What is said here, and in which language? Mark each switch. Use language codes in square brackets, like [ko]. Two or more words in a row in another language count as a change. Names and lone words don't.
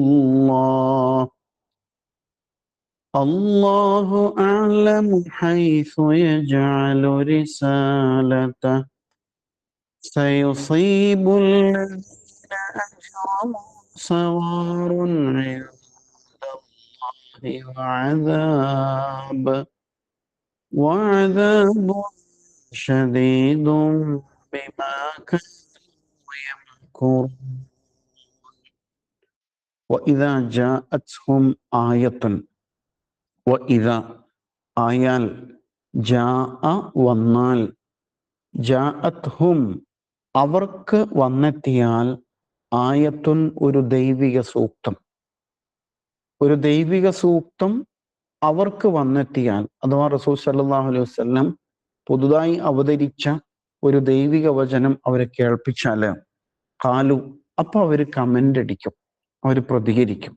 [ar] اللَّهُ أَعْلَمُ حَيْثُ يَجْعَلُ رِسَالَتَهُ سيصيب الذين أجرموا صغار عند الله وعذاب شديد بما كانوا يمكرون. وإذا جاءتهم آية, وإذا آيال جاء [ml] വന്നാൽ ജാഅത്ഹും അവർക്ക് വന്നെത്തിയാൽ ആയത്തുൻ ഒരു ദൈവിക സൂക്തം, ഒരു ദൈവിക സൂക്തം അവർക്ക് വന്നെത്തിയാൽ, അഥവാ റസൂൽ [ar] صلى الله عليه وسلم [ml] പുതുതായി അവതരിച്ച ഒരു ദൈവിക വചനം അവരെ കേൾപ്പിച്ചാല് ഖാലു, അപ്പൊ അവര് കമന്റ് അടിക്കും, അവർ പ്രതികരിക്കും.